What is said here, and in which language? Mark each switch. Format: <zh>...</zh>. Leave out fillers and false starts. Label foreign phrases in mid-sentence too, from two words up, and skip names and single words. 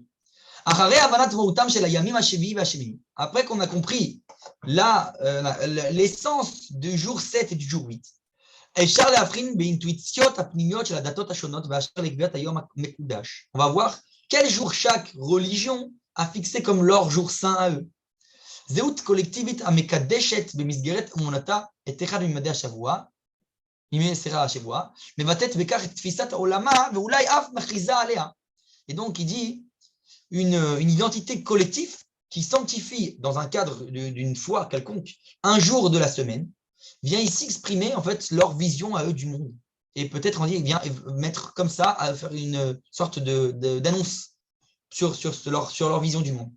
<fr>Après qu'on a compris l'essence du jour 7 et du jour 8, on va voir quel jour chaque religion a fixé comme leur jour saint à eux.</fr> <he>זהות קולקטיבית המקדשת במסגרת אמונתה את אחד מממדי השבוע, מבטאת בכך את תפיסת העולמה ואולי אף מכריזה עליה.</he> <fr>Et donc il dit une identité collective qui sanctifie dans un cadre d'une foi quelconque un jour de la semaine vient ici exprimer en fait leur vision à eux du monde. Et peut-être on dit vient mettre comme ça à faire une sorte d'annonce sur leur vision du monde.</fr>